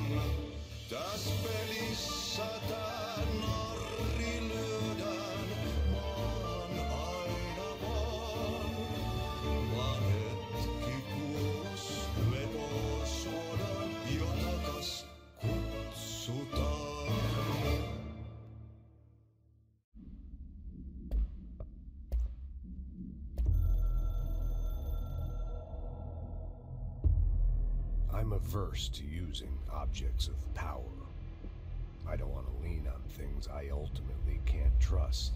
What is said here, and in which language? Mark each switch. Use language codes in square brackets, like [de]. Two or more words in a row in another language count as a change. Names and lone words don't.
[fi] Täs pelissä tää narri lyödään maahan aina vaan hetki kuos lepo suodaan jo takas kutsutaan. [en] I'm averse to using objects of power. I don't want to lean on things I ultimately can't trust.